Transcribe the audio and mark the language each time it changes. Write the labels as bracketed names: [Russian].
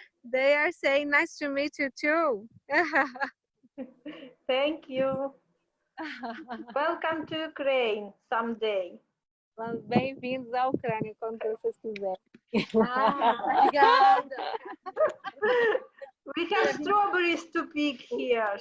[English] They are saying nice to meet you too. Thank you. Welcome to Ukraine someday. [Portuguese] Bem-vindos à Ucrânia quando vocês quiserem. Obrigada. [English] We have strawberries to pick here.